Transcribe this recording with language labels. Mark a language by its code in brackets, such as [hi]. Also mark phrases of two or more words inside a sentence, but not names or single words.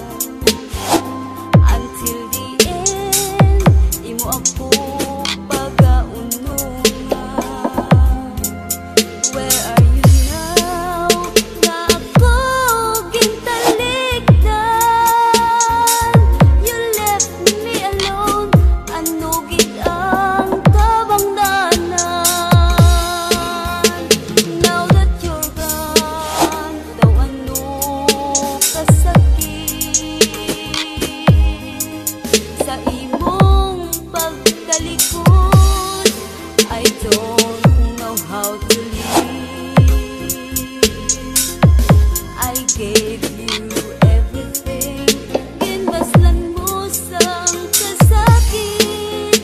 [en] until the end, [hil] imo ako pag-aunungan. [en] Where are you now? [hil] Nga ako gintalikdan. [en] You left me alone, [hil] ano gid ang kabangdanan. Sa imong pagtalikod, [en] I don't know how to live. I gave you everything, [hil] ginbaslan mo sang kasakit.